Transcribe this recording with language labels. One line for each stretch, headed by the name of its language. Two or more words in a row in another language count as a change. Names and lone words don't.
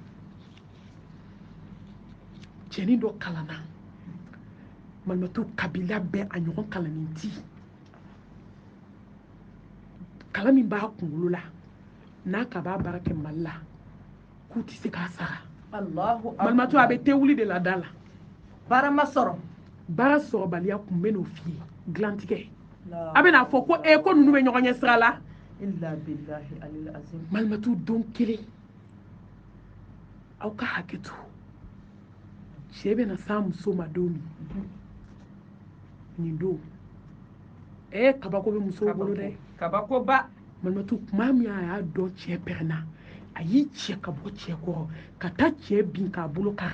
Bambara: cɛnin dɔ kalanna malimatu kabila bɛɛ a ɲɔgɔn kalannen ti kalan min b'a kunkolo la n'a ka b'a baara kɛ mali la k'u tɛ se k'a sara malimatu a bɛ te wuli de la da la baara ma sɔrɔ baara sɔrɔbaliya kun bɛ n'o f'i ye dilantigɛ a bɛ n'a fɔ ko ninnu bɛ ɲɔgɔn ɲɛ sira la
Arabic: إلا بالله العلي العظيم
Bambara: malimatu don kelen aw ka hakɛ to cɛ bɛna s'an muso ma don min nin don kabako bɛ musow bolo dɛ kabako ba malimatu tuma min a y'a dɔn cɛ pɛrɛnna a y'i cɛ ka bɔ cɛ kɔrɔ ka taa cɛ bin k'a bolo kari